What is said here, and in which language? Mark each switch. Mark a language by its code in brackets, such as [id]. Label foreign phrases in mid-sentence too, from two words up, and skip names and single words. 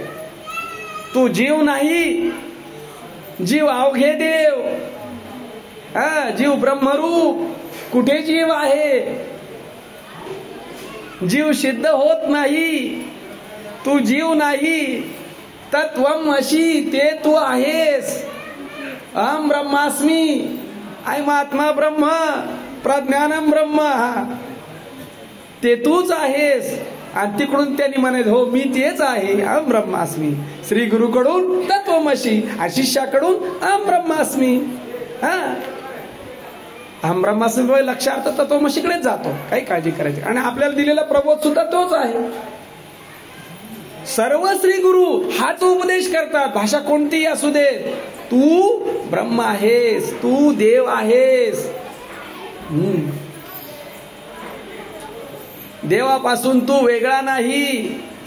[mr] तो जीव नाही, जीव अवघे देव. जीव ब्रह्मरूप. कुठे जीव आहे? जीव सिद्ध होत नाही. तू जीव नाही. [sa] तत्वम अशी, [mr] ते तू आहेस. [sa] अहम ब्रह्मास्मी, अयम आत्मा ब्रह्म, प्रज्ञानम ब्रह्म. [mr] ते तूच आहेस. आणि तिकडून त्यांनी म्हणाले, हो मी तेच आहे, [sa] अहम ब्रह्मास्मी. [mr] श्री गुरुकडून तत्वमशी, आणि शिष्याकडून [sa] अहम ब्रह्मास्मी. अहम ब्रह्मास्मी [mr] लक्षार्थ तत्वमशीकडेच जातो, काही काळजी करायची. आणि आपल्याला दिलेला प्रबोध सुद्धा तोच आहे. सर्व श्री गुरु हाच उपदेश करतात. भाषा कोणतीही असू दे, तू ब्रह्म आहेस, तू देव आहेस. देवापासून तू वेगळा नाही.